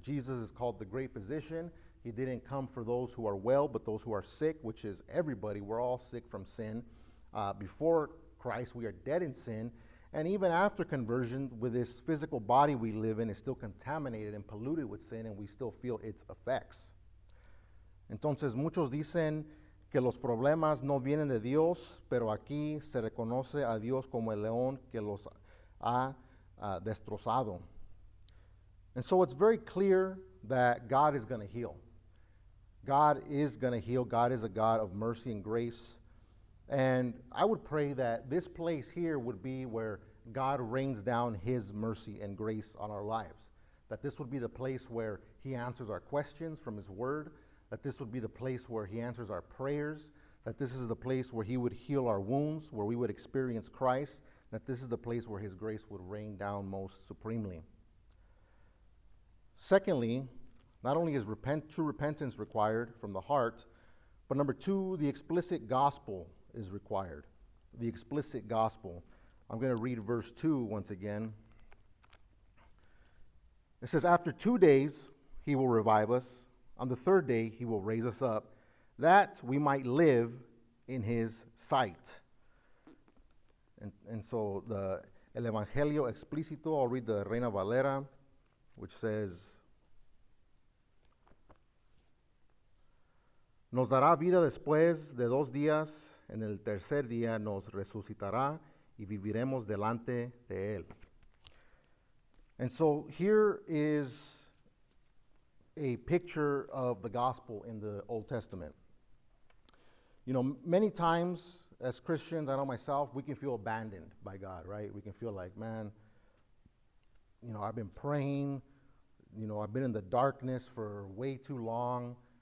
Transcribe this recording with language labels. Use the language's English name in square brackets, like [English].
[English] Jesus is called the great physician. He didn't come for those who are well, but those who are sick, which is everybody. We're all sick from sin. Before Christ, we are dead in sin. And even after conversion, with this physical body we live in, is still contaminated and polluted with sin, and we still feel its effects. [Spanish] Entonces, muchos dicen que los problemas no vienen de Dios, pero aquí se reconoce a Dios como el león que los ha destrozado. [English] And so it's very clear that God is going to heal. God is going to heal. God is a God of mercy and grace. And I would pray that this place here would be where God rains down his mercy and grace on our lives. That this would be the place where he answers our questions from his word. That this would be the place where he answers our prayers. That this is the place where he would heal our wounds, where we would experience Christ. That this is the place where his grace would rain down most supremely. Secondly, not only is true repentance required from the heart, but number two, the explicit gospel is required. The explicit gospel. I'm going to read verse 2 once again. It says, after 2 days he will revive us. On the third day he will raise us up, that we might live in his sight. And so [Spanish] el Evangelio explícito, [English] I'll read the Reina Valera, which says, [Spanish] nos dará vida después de 2 días, en el tercer día nos resucitará y viviremos delante de él. [English] And so here is a picture of the gospel in the Old Testament. You know, many times as Christians, I know myself, we can feel abandoned by God, right? We can feel like, man, you know, I've been praying, you know, I've been in the darkness for way too long.